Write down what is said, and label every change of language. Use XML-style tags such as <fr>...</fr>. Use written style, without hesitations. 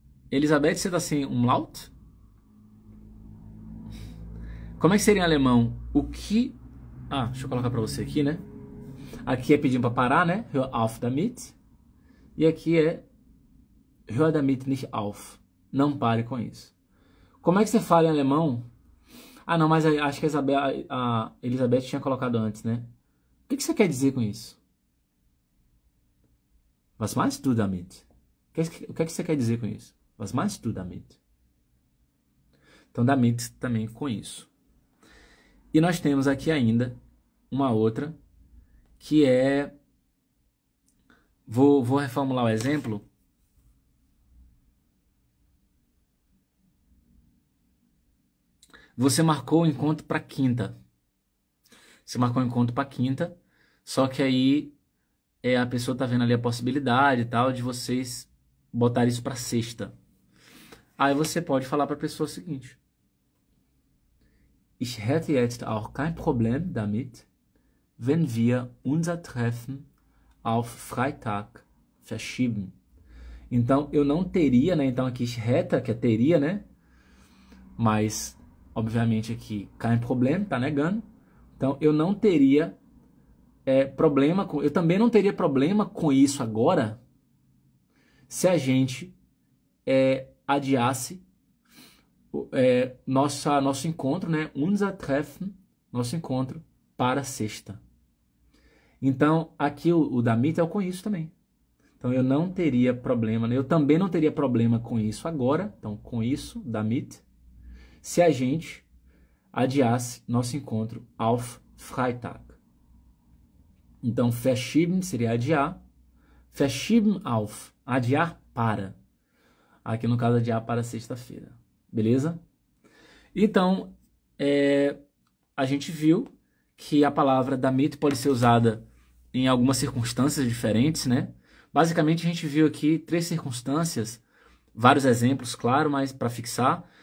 <pt>Elizabeth, você tá sem umlaut? Como é que seria em alemão? O que... deixa eu colocar pra você aqui, né? Aqui é pedindo para parar, né?</pt> <de>Hör auf damit.</de> <pt>E aqui é</pt> <de>hör damit nicht auf.</de> <pt>Não pare com isso. Como é que você fala em alemão? Não, mas acho que a Elizabeth tinha colocado antes, né? O que você quer dizer com isso?</pt> <de>Was meinst du damit?</de> <pt>O que você quer dizer com isso? Was meinst du damit? Então, damit também com isso. E nós temos aqui ainda uma outra, que é... Vou reformular o exemplo. Você marcou o encontro para quinta. Você marcou o encontro para quinta, só que aí a pessoa está vendo ali a possibilidade e tal de vocês botar isso para sexta. Aí você pode falar para a pessoa o seguinte:</pt> <de>Ich hätte jetzt auch kein Problem damit, wenn wir unser Treffen auf Freitag verschieben.</de> <pt>Então, eu não teria, né? Então, aqui, ich hätte, que é teria, né? Mas, obviamente, aqui, kein Problem, tá negando. Então, eu não teria problema com... Eu também não teria problema com isso agora se a gente adiasse nosso encontro, né?</pt> <de>Unser Treffen,</de> <pt>nosso encontro, para sexta. Então, aqui o damit é o com isso também. Então, eu não teria problema, né? Eu também não teria problema com isso agora. Então, com isso, damit, se a gente adiasse nosso encontro</pt> <de>auf Freitag.</de> <pt>Então, verschieben seria adiar.</pt> <de>Verschieben auf,</de> <pt>adiar para. Aqui no caso, adiar para sexta-feira. Beleza? Então, a gente viu que a palavra damit pode ser usada em algumas circunstâncias diferentes, né? Basicamente, a gente viu aqui 3 circunstâncias, vários exemplos, claro, mas para fixar.</pt>